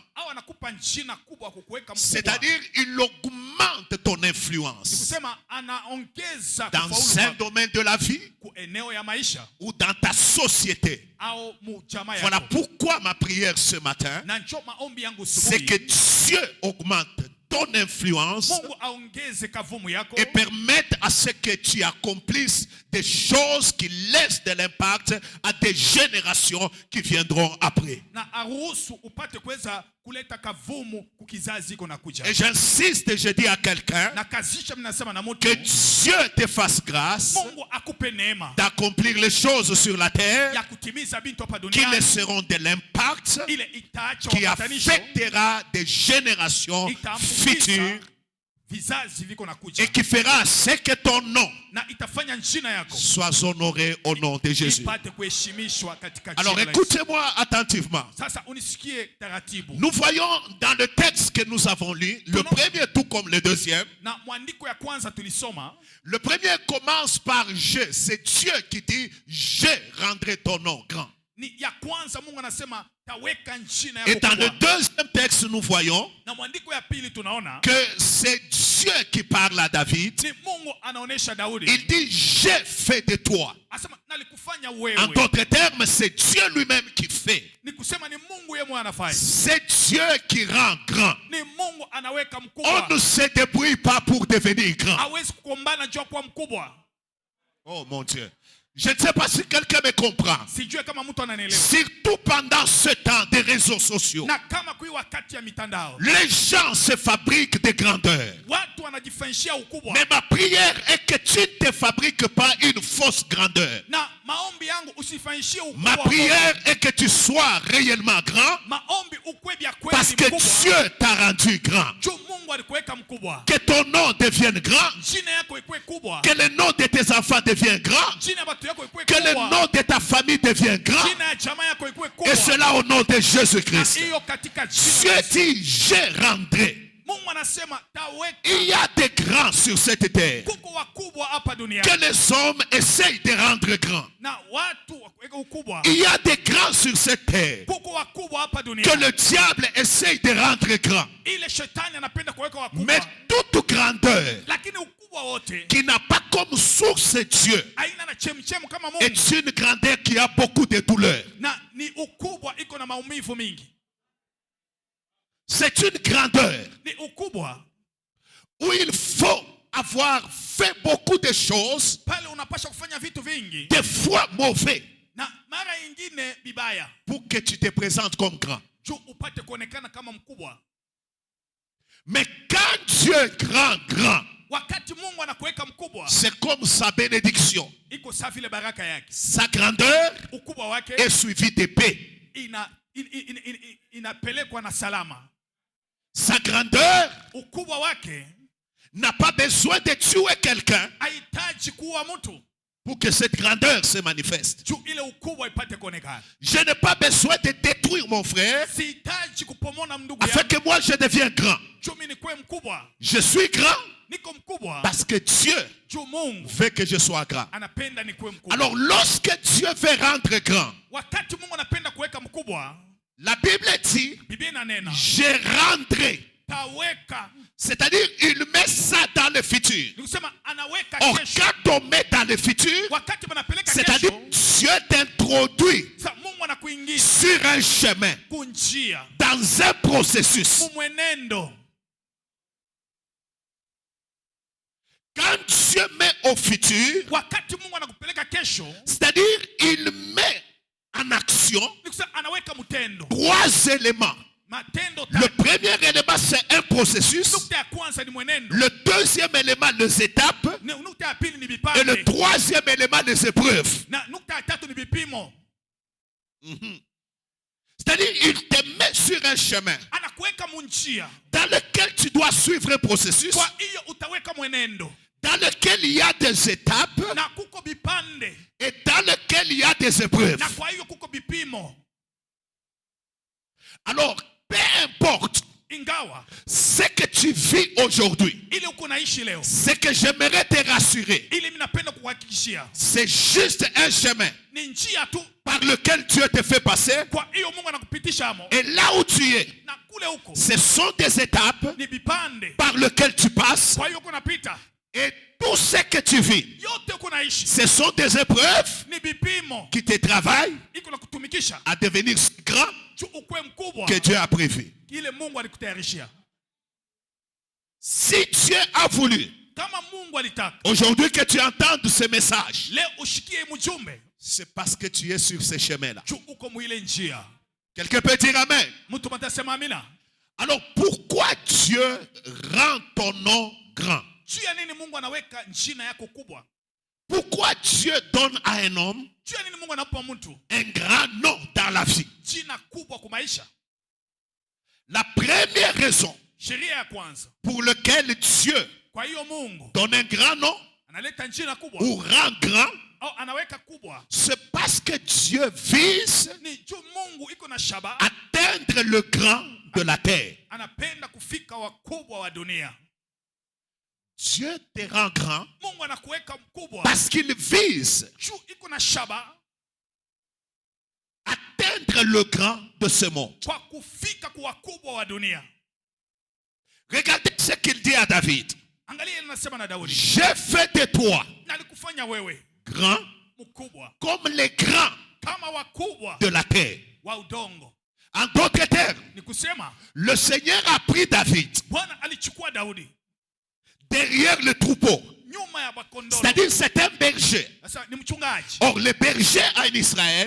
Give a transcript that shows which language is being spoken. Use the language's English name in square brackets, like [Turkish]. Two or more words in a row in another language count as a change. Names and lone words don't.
[French] C'est-à-dire, il augmente ton influence dans un domaine de la vie ou dans ta société. Voilà pourquoi ma prière ce matin, c'est que Dieu augmente ton influence [Swahili] Mungu aongeze kavumu yako, [French] et permette à ce que tu accomplisses des choses qui laissent de l'impact à des générations qui viendront après. [Swahili] na aruhusu upate kuweza kuleta kavumu kukizazi iko nakuja. [French] Et j'insiste et je dis à quelqu'un [Swahili] Na kazisha mnasema na mtu, [French] que Dieu te fasse grâce [Swahili] Mungu akupe neema [French] d'accomplir les choses sur la terre [Swahili] ya kutimiza bintu hapa [French] qui [Swahili] duniani [French] laisseront de l'impact, [Swahili] ile itaacha [French] qui [Swahili] upatanisho, [French] affectera des générations futures [Swahili] vizazi viko nakuja, [French] et qui fera ce que ton nom [Swahili] na itafanya jina yako [French] soit honoré au nom de Jésus. [Swahili] ipate kuheshimishwa katika [French] Alors [Swahili] jina la Yesu. [French] écoutez-moi attentivement. [Swahili] Sasa unisikie taratibu. [French] Nous voyons dans le texte que nous avons lu, le premier tout comme le deuxième. [Swahili] Na mwandiko ya kwanza tulisoma, [French] Le premier commence par je. C'est Dieu qui dit je rendrai ton nom grand. [Swahili] ni ya kwanza Mungu anasema taweka jina [French] Et [Swahili] yako [French] dans le [Swahili] kubwa. [French] deuxième texte, nous voyons [Swahili] Na mwandiko ya pili tunaona [French] que c'est Dieu qui parle à David. [Swahili] ni Mungu anaonesha Daudi. [French] Il dit j'ai fait de toi. [Swahili] Asema nalikufanya [French] En [Swahili] wewe. [French] d'autres termes, c'est Dieu lui-même qui fait. [Swahili] Ni kusema ni Mungu yeye mwenyewe anafanya. [French] C'est Dieu qui rend grand. [Swahili] Ni Mungu anaweka [French] On [Swahili] mkubwa. [French] ne se débrouille pas pour devenir grand. [Swahili] Hawezi kukombana juu ya kuwa mkubwa. [French] Oh mon Dieu. Je ne sais pas si quelqu'un me comprend. [Swahili] Sijue kama mtu ananielewa. [French] Surtout pendant ce temps des réseaux sociaux. [Swahili] Na kama kui wakati ya mitandao, [French] Les gens se fabriquent des grandeurs. [Swahili] watu wanajifanyishia ukubwa. [French] Mais ma prière est que tu ne te fabriques pas une fausse grandeur. [Swahili] Na maombi yangu usifanyishie [French] Ma [Swahili] ukubwa. [French] prière est que tu sois réellement grand [Swahili] Maombi ukwe bya [French] parce [Swahili] kweli [French] que [Swahili] mkubwa. [French] Dieu t'a rendu grand. [Swahili] Juu Mungu alikuweka mkubwa. [French] Que ton nom devienne grand. [Swahili] Jina yako ikuwe kubwa. [French] Que le nom de tes enfants devienne grand. [Swahili] Jina ya watu yako ikuwe [French] Que le [Swahili] kubwa. [French] nom de ta famille devienne grand. [Swahili] Jina ya jamaa yako ikuwe [French] Et [Swahili] kubwa. [French] cela au nom de [Swahili] Na [French] Jésus-Christ. [Swahili] hiyo katika [French] Dieu [Swahili] jina. [French] dit, je rendrai. [Swahili] Mungu anasema taweka. [French] Il y a des grands sur cette terre [Swahili] Kuko wakubwa hapa duniani. [French] que les hommes essayent de rendre grands. [Swahili] Na watu wakuweka ukubwa. [French] Il y a des grands sur cette terre [Swahili] Kuko wakubwa hapa [French] que [Swahili] duniani. [French] le diable essaye de rendre grands. [Swahili] Ile shetani anapenda kuweka [French] Mais [Swahili] wakubwa. [French] toute grandeur [Swahili] Lakini ukubwa wote [French] qui n'a pas comme source Dieu [Swahili] haina na chemchemu kama Mungu. [French] est une grandeur qui a beaucoup de douleurs. [Swahili] Na ni ukubwa iko na maumivu mingi. [French] C'est une grandeur [Swahili] Ni ukubwa [French] où il faut avoir fait beaucoup de choses, [Swahili] pale unapasha kufanya vitu vingi [French] des fois mauvais, [Swahili] na mara nyingine bibaya [French] pour que tu te présentes comme grand. [Swahili] juu upate kuonekana kama mkubwa. [French] Mais quand Dieu est grand, [Swahili] Wakati Mungu anakuweka mkubwa, [French] c'est comme sa bénédiction. [Swahili] iko sawa vile baraka yake. [French] Sa grandeur [Swahili] Ukubwa wake [French] est suivie de paix. [Swahili] inapelekwa na salama. [French] Sa grandeur [Swahili] Ukubwa wake [French] n'a pas besoin de tuer quelqu'un [Swahili] haitaji kuwa mtu [French] pour que cette grandeur se manifeste. [Swahili] juu ile ukubwa ipate kuonekana. [French] Je n'ai pas besoin de détruire mon frère [Swahili] Sihitaji kupomona ndugu [French] afin [Swahili] yangu [French] que moi je devienne grand. [Swahili] juu mimi nikuwe mkubwa. [French] Je suis grand [Swahili] Niko mkubwa [French] parce que Dieu [Swahili] juu Mungu [French] veut que je sois grand. [Swahili] anapenda nikuwe mkubwa. [French] Alors lorsque Dieu veut rendre grand, [Swahili] Wakati Mungu anapenda kuweka mkubwa, [French] la Bible dit, [Swahili] Biblia inanena [French] je rendrai. [Swahili] taweka. [French] C'est-à-dire, il met ça dans le futur. [Swahili] Nikusema anaweka [French] Or, [Swahili] kesho. [French] quand on met dans le futur, [Swahili] Wakati wanapeleka [French] c'est-à-dire, [Swahili] kesho, [French] Dieu t'introduit [Swahili] sa Mungu anakuingiza [French] sur un chemin, [Swahili] kunjia, [French] dans un processus. [Swahili] mumwenendo. [French] Quand Dieu met au futur, [Swahili] Wakati Mungu anakupeleka kesho, [French] c'est-à-dire, il met en action [Swahili] nikusema anaweka mtendo. [French] 3 éléments. [Swahili] Matendo [French] Le [Swahili] tatu. [French] premier élément, c'est un processus. [Swahili] Nukta ya kwanza ni mwenendo. [French] Le deuxième élément, les étapes. [Swahili] Nukta ya pili ni [French] Et [Swahili] vipande. [French] le troisième élément, les épreuves. [Swahili] Na nukta ya tatu ni vipimo. [French] C'est-à-dire, il te met sur un chemin [Swahili] Anakuweka munjia. [French] dans lequel tu dois suivre un processus, [Swahili] Kwa hiyo utaweka mwenendo. [French] dans lequel il y a des étapes [Swahili] Na kuko vipande. [French] et dans lequel il y a des épreuves. [Swahili] Na kwa hiyo kuko vipimo. [French] Alors, peu importe [Swahili] Ingawa [French] ce que tu vis aujourd'hui, [Swahili] ile uko naishi leo, [French] ce que j'aimerais te rassurer, [Swahili] ile mimi napenda kuhakikishia [French] c'est juste un chemin [Swahili] ni njia tu. [French] par lequel Dieu te fait passer. [Swahili] Kwa hiyo Mungu anakupitisha amo. [French] Et là où tu es, [Swahili] Na kule huko [French] ce sont des étapes [Swahili] ni vipande. [French] par lesquelles tu passes. [Swahili] Kwa hiyo kuna pita. [French] Et tout ce que tu vis, [Swahili] Yote uko naishi [French] ce sont des épreuves [Swahili] ni vipimo. [French] qui te travaillent [Swahili] Iko na kutumikisha [French] à devenir grand [Swahili] juu ukwe mkubwa [French] que Dieu a prévu. [Swahili] ile Mungu alikutayarishia. [French] Si Dieu a voulu, [Swahili] kama Mungu alitaka [French] aujourd'hui que tu entendes ce message, [Swahili] leo ushikie mjumbe, [French] c'est parce que tu es sur ce chemin-là. [Swahili] juu uko mwile njia. [French] Quelqu'un peut dire amen. [Swahili] Mtu matasema amina. [French] Alors pourquoi Dieu rend ton nom grand? [Swahili] Juu ya nini Mungu anaweka jina yako kubwa? [French] Pourquoi Dieu donne à un homme [Swahili] Juu ya nini Mungu anapa mtu [French] un grand nom dans la vie? [Swahili] jina kubwa kwa maisha? [French] La première raison [Swahili] Sheria ya kwanza, [French] pour laquelle Dieu [Swahili] kwa hiyo Mungu [French] donne un grand nom [Swahili] analeta jina kubwa [French] ou rend grand, [Swahili] au anaweka kubwa, [French] c'est parce que Dieu vise [Swahili] ni juu Mungu iko na shaba, [French] atteindre le grand de la terre. [Swahili] anapenda kufika wakubwa wa dunia. [French] Dieu te rend grand [Swahili] Mungu anakuweka mkubwa [French] parce qu'il vise [Swahili] juu iko na shaba [French] atteindre le grand de ce monde. [Swahili] kwa kufika kwa wakubwa wa dunia. [French] Regardez ce qu'il dit à David. [Swahili] Angalia anasema na Daudi, [French] J'ai fait de toi [Swahili] na alikufanya wewe [French] grand [Swahili] mkubwa [French] comme les grands [Swahili] kama wakubwa [French] de la terre. [Swahili] wa udongo. [French] En d'autres termes, [Swahili] Ni kusema [French] le Seigneur a pris David [Swahili] Bwana alichukua Daudi [French] derrière le troupeau. [Swahili] nyuma ya bakondoro. [French] C'est-à-dire c'est un berger. [Swahili] Sasa ni mchungaji, [French] Or le berger en Israël,